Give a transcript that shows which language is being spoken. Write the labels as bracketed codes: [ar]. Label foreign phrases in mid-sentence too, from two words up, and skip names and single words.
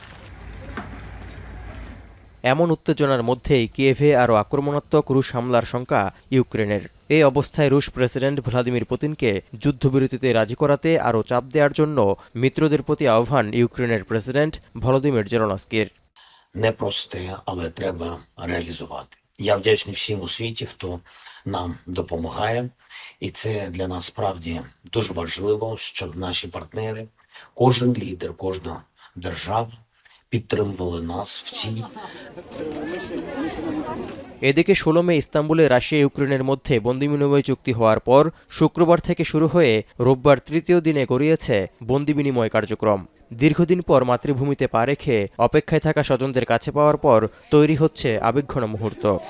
[bn] এমন উত্তেজনার মধ্যেই কিয়েভে আরও আক্রমণাত্মক রুশ হামলার শঙ্কা ইউক্রেনের। এই অবস্থায় রুশ প্রেসিডেন্ট ভ্লাদিমির পুতিনকে যুদ্ধবিরতিতে রাজি করাতে আরও চাপ দেওয়ার জন্য মিত্রদের প্রতি আহ্বান ইউক্রেনের প্রেসিডেন্ট ভলোদিমির জেলেনস্কির। [uk] Непросте, але треба реалізувати. Я вдячний всім у світі, хто нам допомагає, і це для нас справді дуже важливо, щоб наші партнери, кожен лідер, кожна держава підтримували нас в цій. [bn] এদিকে 16 মে ইস্তাম্বুলে রাশিয়া ইউক্রেনের মধ্যে বন্দি বিনিময় চুক্তি হওয়ার পর শুক্রবার থেকে শুরু হয়ে রোববার তৃতীয় দিনে গড়িয়েছে বন্দি বিনিময় কার্যক্রম। দীর্ঘদিন পর মাতৃভূমিতে পা রেখে অপেক্ষায় থাকা স্বজনদের কাছে পাওয়ার পর তৈরি হচ্ছে আবেগঘন মুহূর্ত।